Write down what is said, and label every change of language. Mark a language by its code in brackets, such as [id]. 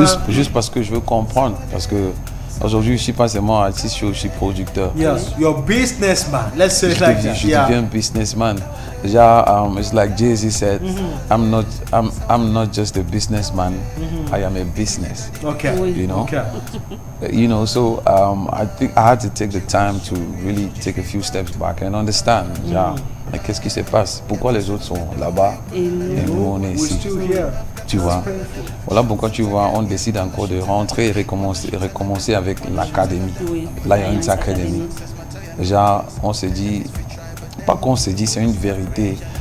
[fr] Juste parce que je veux comprendre. Parce que aujourd'hui, je ne suis pas seulement artiste, je suis aussi producteur. [en] Yes, you're a businessman. Let's say it like that. [fr] Je deviens businessman. [en] It's like Jay-Z said, I'm not just a businessman, I am a business. Okay. You know? Okay. You know, so I think I had to take the time to really take a few steps back and understand. [fr] Mais qu'est-ce qui se passe? Pourquoi les autres sont là-bas et nous on est ici? [en] We're still here. [fr] Tu vois. Voilà pourquoi tu vois, on décide encore de rentrer et recommencer avec l'académie. Oui. Lions Academy. Déjà, on se dit, pas qu'on se dit, c'est une vérité.